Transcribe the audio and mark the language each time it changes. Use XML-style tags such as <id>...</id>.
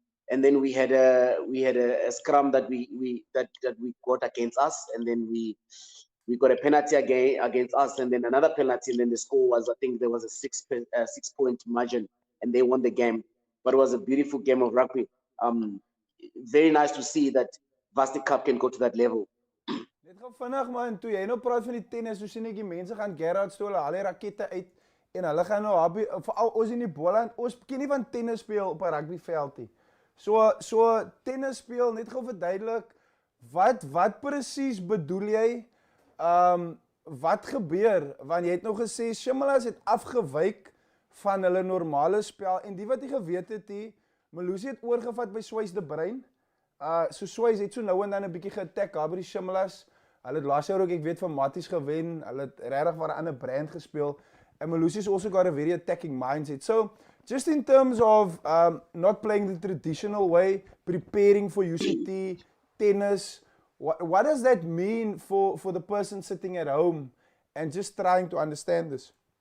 <en>and then we had a scrum that we got against us, and then we got a penalty against us, and then another penalty, and then the score was, I think there was a 6-point margin, and they won the game. But it was a beautiful game of rugby. Very nice to see that Varsity Cup can go to that level.</en> <af>Net gou vinnig man, toe jy nou praat van die tennis, so sien ek die mense gaan Gerrards toe, hulle haal die rakette uit en hulle gaan nou veral ons in die Boland, ons ken nie van tennis speel op 'n rugbyveld nie. So tennis speel, net gou verduidelik, wat presies bedoel jy? Wat gebeur? Want jy het nou gesê Shimlas het afgewyk van hulle normale spel en die wat jy geweet het, Melusi het oorgevat by Swys de Bruin. So Swys het so nou en dan 'n bietjie ge-attack daar by die Shimlas. Hulle het laas jaar ook, ek weet van Matties gewen. Hulle het regtig vir 'n ander brand gespeel.</af> <en>And Melusi's also got a very attacking mindset. So just in terms of not playing the traditional way, preparing for UCT, tennis, what does that mean for the person sitting at home and just trying to understand this?</en>